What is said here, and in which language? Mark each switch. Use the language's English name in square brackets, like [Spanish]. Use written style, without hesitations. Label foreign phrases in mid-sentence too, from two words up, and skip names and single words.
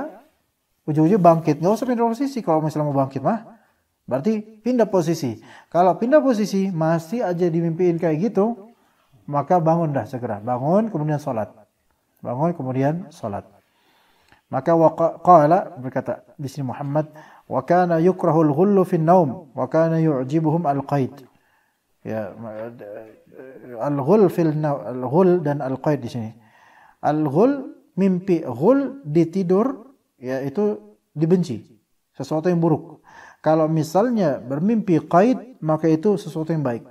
[Indonesian] Ujung-ujungnya bangkit. Enggak usah pindah posisi kalau misalnya mau bangkit mah. Berarti pindah posisi. Kalau pindah posisi masih aja dimimpiin kayak gitu, maka bangun dah segera. Bangun kemudian salat. Bangun kemudian salat. Maka qala berkata di sini Muhammad, [Arabic] وكان يكره الغل في النوم وكان يعجبهم القيد. [Indonesian] Ya, al-ghul dan al-qaid di sini. Al-ghul mimpi, ghul di tidur, ya itu dibenci, sesuatu yang buruk. Kalau misalnya bermimpi qaid, maka itu sesuatu yang baik.